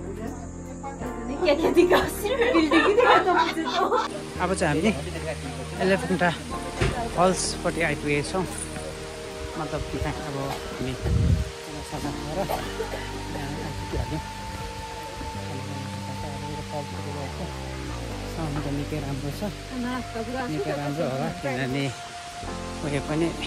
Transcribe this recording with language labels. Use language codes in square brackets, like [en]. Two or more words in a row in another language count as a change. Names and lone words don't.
[hi] क्या क्या दिखा? बिल्डिंग ही दिखा था मुझे तो। [ne] अब चाहिँ हामी एलिफेन्टा फल्सपट्टि आइपुगेको छौँ मतलब त्यहाँ अब हामी खानासाना खाएर आइपुगिहाल्यौँ साउन्ड त निकै राम्रो छ निकै राम्रो होला किनभने उयो पनि